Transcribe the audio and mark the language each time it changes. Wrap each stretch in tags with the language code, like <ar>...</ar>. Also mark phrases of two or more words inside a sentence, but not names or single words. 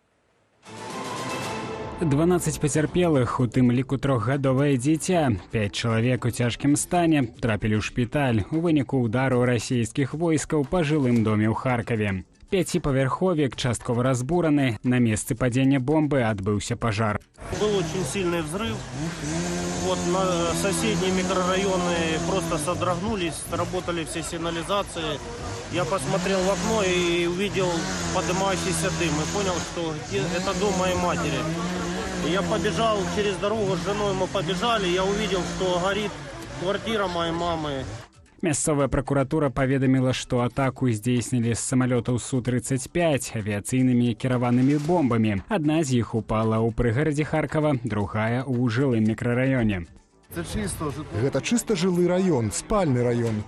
<be>12 пацярпелых, у тым ліку 3гадовае дзіця. 5 чалавек у цяжкім стане трапілі ў шпіталь у выніку ўдару расійскіх войскаў па жылым доме ў Харкаве. Пятипавярховік часткова разбураны. На месцы падзення бомбы адбыўся пажар.</be> <ru>Был очень сильный взрыв. Вот соседние микрорайоны просто содрогнулись, работали все сигнализации. Я посмотрел в окно и увидел поднимающийся дым. И понял, что это дом моей матери. И я побежал через дорогу с женой, мы побежали. Я увидел, что горит квартира моей мамы.</ru> <be>Мясцовая пракуратура паведаміла, што атаку здзейснілі з самалётаў Су-35 авіяцыйнымі кіраванымі бомбамі. Адна з іх упала ў прыгарадзе Харкава, другая ў жылым мікрараёне. Гэта чыста жылы раён, спальны раён.</be>